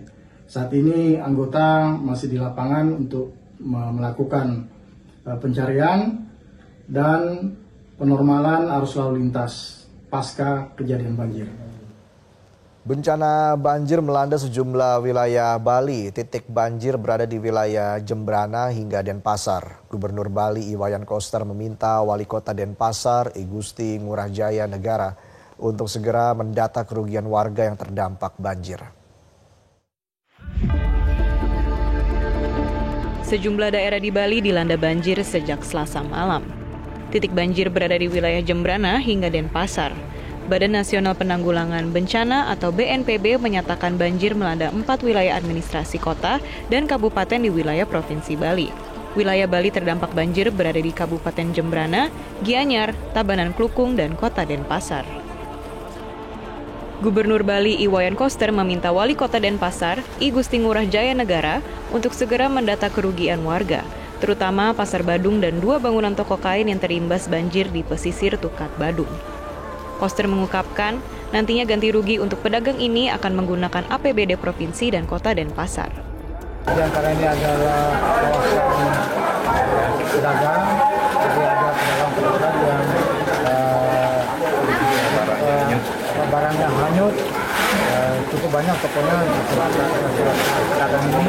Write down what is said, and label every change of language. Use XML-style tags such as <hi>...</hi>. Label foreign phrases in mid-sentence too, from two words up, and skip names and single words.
<id>Saat ini anggota masih di lapangan untuk melakukan pencarian dan penormalan arus lalu lintas pasca kejadian banjir. Bencana banjir melanda sejumlah wilayah Bali. Titik banjir berada di wilayah Jembrana hingga Denpasar. Gubernur Bali Iwayan Koster meminta Wali Kota Denpasar, I Gusti Ngurah Jaya Negara, untuk segera mendata kerugian warga yang terdampak banjir. Sejumlah daerah di Bali dilanda banjir sejak Selasa malam. Titik banjir berada di wilayah Jembrana hingga Denpasar. Badan Nasional Penanggulangan Bencana atau BNPB menyatakan banjir melanda 4 wilayah administrasi kota dan kabupaten di wilayah Provinsi Bali. Wilayah Bali terdampak banjir berada di Kabupaten Jembrana, Gianyar, Tabanan Klukung, dan Kota Denpasar. Gubernur Bali Iwayan Koster meminta Wali Kota Denpasar, I Gusti Ngurah Jaya Negara, untuk segera mendata kerugian warga, terutama Pasar Badung dan 2 bangunan toko kain yang terimbas banjir di pesisir Tukat Badung. Koster mengungkapkan, nantinya ganti rugi untuk pedagang ini akan menggunakan APBD Provinsi dan Kota Denpasar. Di antara ini adalah kawasan pedagang, jadi ada pedagang-pedagang yang barangnya hanyut, cukup banyak pokoknya pedagang ini.</id>